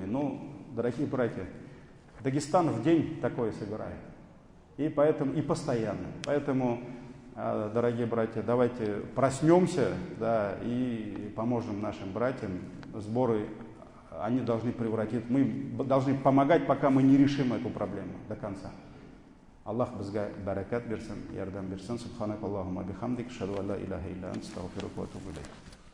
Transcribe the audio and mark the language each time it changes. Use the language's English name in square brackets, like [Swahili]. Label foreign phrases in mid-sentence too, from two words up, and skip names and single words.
[Russian] Ну, дорогие братья, Дагестан в день такое собирает. И поэтому, и постоянно. Поэтому, дорогие братья, давайте проснемся, да, и поможем нашим братьям. Сборы, они должны превратить, мы должны помогать, пока мы не решим эту проблему до конца. [Kazakh] Аллах бізге бәрәкәт берсін, ярдәм берсін. [Arabic] سبحانك اللهم بحمدك أشهد أن لا إله إلا أنت أستغفرك وأتوب إليك.